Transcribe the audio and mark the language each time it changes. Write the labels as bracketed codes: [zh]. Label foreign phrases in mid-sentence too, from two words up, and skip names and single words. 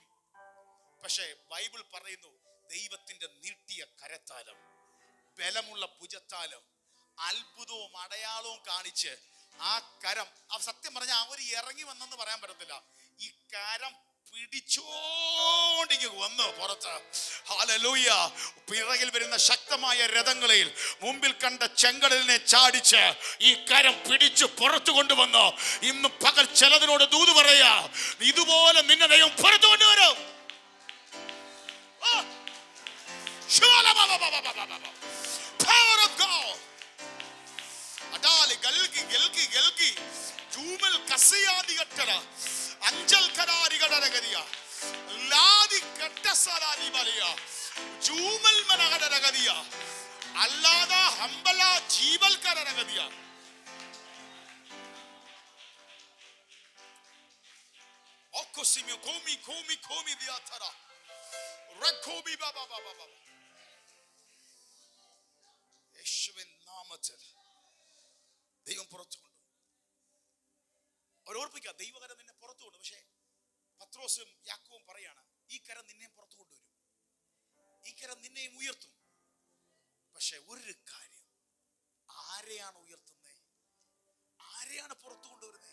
[ml] പക്ഷേ ബൈബിൾ പറയുന്നു, ദൈവത്തിന്റെ നീട്ടിയ കരത്താലും ബലമുള്ള ഭുജത്താലും അത്ഭുതവും അടയാളവും കാണിച്ച് ആ കരം, സത്യം പറഞ്ഞാൽ അവർ ഇറങ്ങി വന്നെന്ന് പറയാൻ പറ്റത്തില്ല, ഈ കരം പിടിച്ചോണ്ടിങ്ങ് വന്നു പുറത്ത്. ഹല്ലേലൂയ. പിറകിൽ വരുന്ന ശക്തമായ രഥങ്ങളിൽ മുമ്പിൽ കണ്ട ചെങ്കടലിനെ ചാടിച്ച് ഈ കരം പിടിച്ചു പുറത്തു കൊണ്ടുവന്നു. ഇന്ന് പകൽ ചിലതിനോട് ദൂത് പറയാ, ഇതുപോലെ നിന്നെ ദൈവം പുറത്തു കൊണ്ടുവരും. [en] Power of God. Adali galgi galgi galgi jumal kasiyadi gattara anjal karari gadaragadiya ladi kattasarari baliya jumal managadagadiya allada hambala jeeval karagadiya. Okosimi komi komi komi diatara rakobi baba baba baba. [ml] യേശുവിൻ നാമത്തിൽ ദൈവം പുറത്തു കൊണ്ടു. അവർ ഓർപ്പിക്കുക, ദൈവകരം നിന്നെ പുറത്തു കൊണ്ടു. പക്ഷേ പത്രോസും യാക്കോബും പറയാണ്, ഈ കരം നിന്നെയും പുറത്തു കൊണ്ടുവരും, ഈ കരം നിന്നെയും ഉയർത്തും. പക്ഷെ ഒരു കാര്യം, ആരെയാണ് ഉയർത്തുന്നത്, ആരെയാണ് പുറത്തു കൊണ്ടുവരുന്നത്?